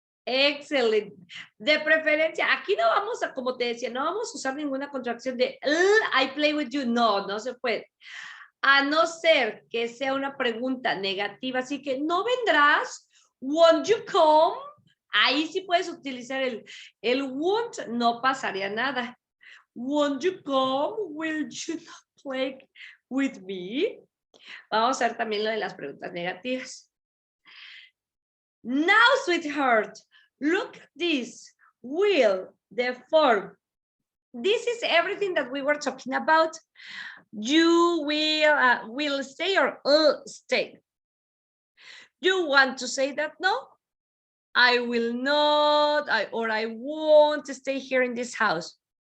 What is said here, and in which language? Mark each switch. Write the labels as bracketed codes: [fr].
[es] Excelente. De preferencia, aquí no vamos a, como te decía, no vamos a usar ninguna contracción de [en] I play with you. [es] No, no se puede. A no ser que sea una pregunta negativa, así que no vendrás, [en] won't you come? [es] Ahí sí puedes utilizar el won't, no pasaría nada. [en] Won't you come? Will you not play with me? [es] Vamos a ver también lo de las preguntas negativas. [en] Now, sweetheart, look at this. Will, the form. This is everything that we were talking about. You will stay or stay. You want to say that no? I will not, or I won't stay here in this house.